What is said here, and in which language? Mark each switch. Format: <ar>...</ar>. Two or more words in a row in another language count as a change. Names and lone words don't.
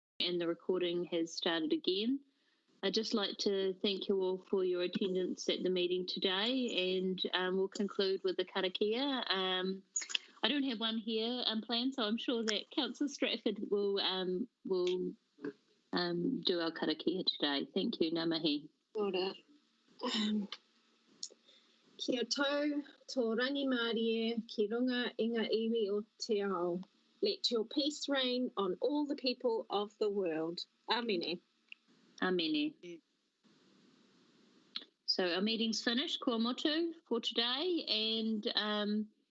<en>and the recording has started again. I'd just like to thank you all for your attendance at the meeting today, and we'll conclude with the karakia. I don't have one here planned, so I'm sure that Councillor Stratford will do our karakia today. Thank you,</en> <mi>ngā mihi. Ora. Kia tau tō rangi Mārie ki runga i ngā iwi o te ao.</mi> <en>Let your peace reign on all the people of the world.</en> <mi>Āmene. Āmene.</mi> <en>So our meeting's finished,</en> <mi>kua motu,</mi> <en>for today, and</en>